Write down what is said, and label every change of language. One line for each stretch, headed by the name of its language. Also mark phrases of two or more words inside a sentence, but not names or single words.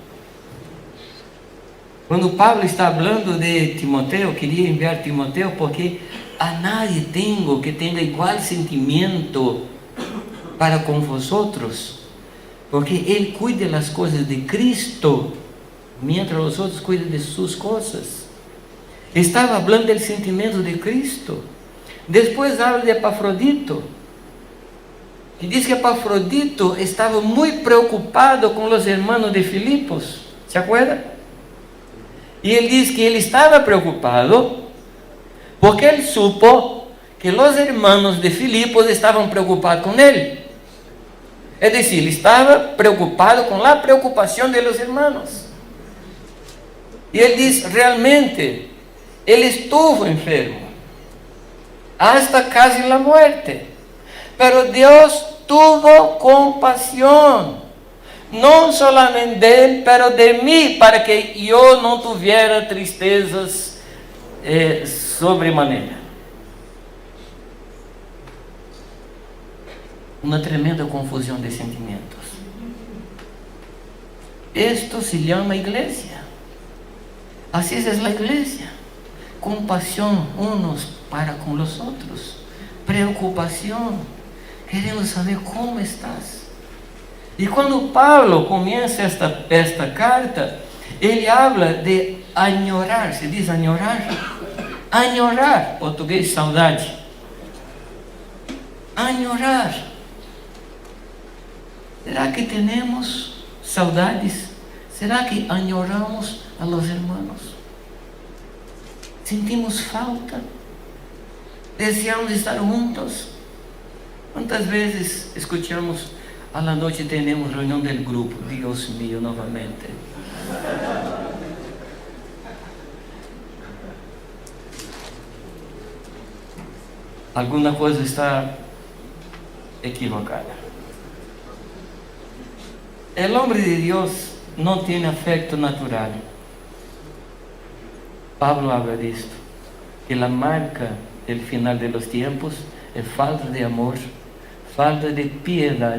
Spanish: Cuando Pablo está hablando de Timoteo, quería enviar a Timoteo porque a nadie tengo que tenga igual sentimiento para con vosotros, porque Él cuida las cosas de Cristo, mientras los otros cuidan de sus cosas. Estaba hablando del sentimiento de Cristo. Después habla de
Portuguese: Epafrodito, que diz que Epafrodito estava muito preocupado com os hermanos de Filipos.
Spanish: ¿Se acuerda?
Portuguese: E ele diz que ele estava preocupado porque ele supo que os hermanos de Filipos estavam preocupados com ele. É decir, ele estava preocupado com a preocupação
Spanish: de los hermanos.
Portuguese: E ele diz, realmente, ele
Spanish: estuvo enfermo, hasta casi la muerte. Pero Dios tuvo compasión, no solamente de él, pero de mí, para que yo no tuviera tristezas sobremanera. Una tremenda confusión de sentimientos. Esto se llama iglesia. Así es la iglesia. Compasión unos para con los otros. Preocupación. Queremos saber cómo estás.
Portuguese: E quando Paulo começa esta carta, ele
Spanish: habla de añorar.
Portuguese: Se diz añorar? Añorar, português, saudade.
Spanish: Añorar.
Portuguese: Será que temos saudades?
Spanish: Será que añoramos a los hermanos?
Portuguese: Sentimos falta?
Spanish: Deseamos estar juntos?
Portuguese: Quantas vezes escutamos, a la noite temos reunião del grupo,
Spanish: Deus mío,
Portuguese: novamente. Alguma coisa está equivocada.
Spanish: El hombre de Dios no tiene afecto natural. Pablo habla de esto, que la marca del final de los tiempos es falta de amor, falta de piedad.